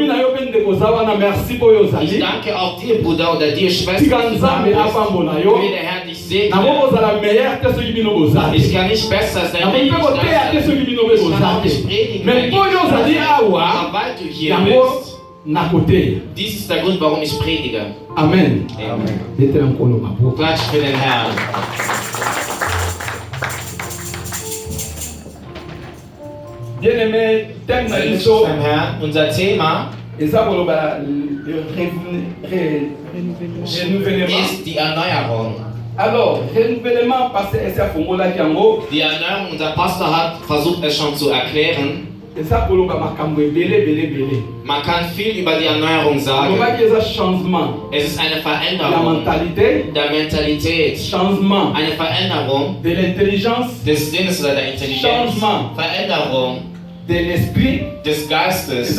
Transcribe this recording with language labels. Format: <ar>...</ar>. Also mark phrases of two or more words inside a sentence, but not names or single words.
<de>Ich danke auch dir, Bruder oder dir, Schwester, wie der Herr dich segnet. Ich kann nicht besser sein, wenn ich da bin. Ich kann auch nicht predigen, aber weil du hier bist. Dies ist der Grund, warum ich predige. Amen. Amen. Klatsch für den Herrn.</de> <fr>Bien-aimé,</fr> <de>unser Thema ist die Erneuerung.</de> <fr>Alors, renouvellement, parce que</fr> <de>die Erneuerung, unser Pastor hat versucht es schon zu erklären. Man kann viel über die Erneuerung sagen. Es ist eine Veränderung der Mentalität, eine Veränderung des Sinnes oder der Intelligenz, Veränderung des Geistes.</de>